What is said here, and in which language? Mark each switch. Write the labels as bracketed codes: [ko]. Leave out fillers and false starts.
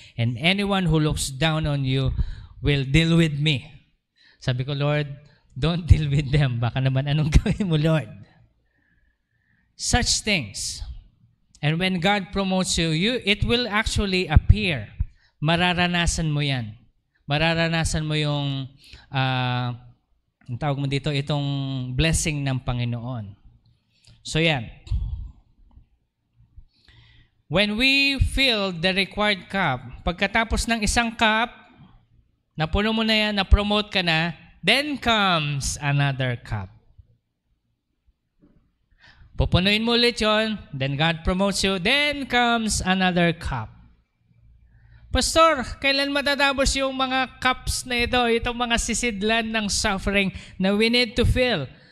[en] And anyone who looks down on you will deal with me. [tl] Sabi ko, Lord, [en] don't deal with them. [tl] Baka naman anong gawin mo, Lord? [en] Such things. And when God promotes you, it will actually appear. [tl] Mararanasan mo yan. Mararanasan mo yung, ang tawag mo dito, itong blessing ng Panginoon. So yan. [en] When we fill the required cup, [tl] pagkatapos ng isang cup, napuno mo na yan, na-promote ka na, [en] then comes another cup. [tl] Pupunuin mo ulit yun, [en] then God promotes you, then comes another cup. [tl] Pastor, kailan matatapos yung mga cups na ito, itong mga sisidlan ng suffering na [en] we need to fill?